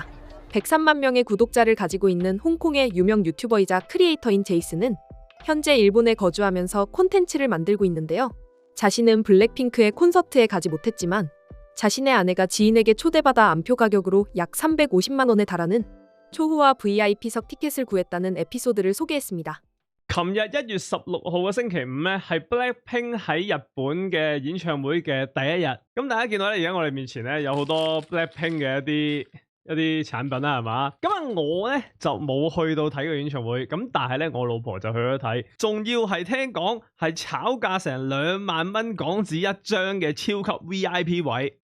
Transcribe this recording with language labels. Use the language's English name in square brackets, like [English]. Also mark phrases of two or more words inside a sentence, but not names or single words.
[Korean] 103만 명의 구독자를 가지고 있는 홍콩의 유명 유튜버이자 크리에이터인 제이슨은 현재 일본에 거주하면서 콘텐츠를 만들고 있는데요. 자신은 블랙핑크의 콘서트에 가지 못했지만 자신의 아내가 지인에게 초대받아 안표 가격으로 약 350만 원에 달하는 초호화 VIP석 티켓을 구했다는 에피소드를 소개했습니다. [Cantonese] 琴日1月16號嘅星期五咧，係 Blackpink 喺日本嘅演唱會嘅第一日。咁大家見到咧，而家我哋面前咧有好多 Blackpink 嘅一啲產品啦，係嘛？咁啊，我咧就冇去到睇個演唱會，咁但係咧我老婆就去咗睇，仲要係聽講係炒價成2萬蚊港紙一張嘅超級 VIP 位。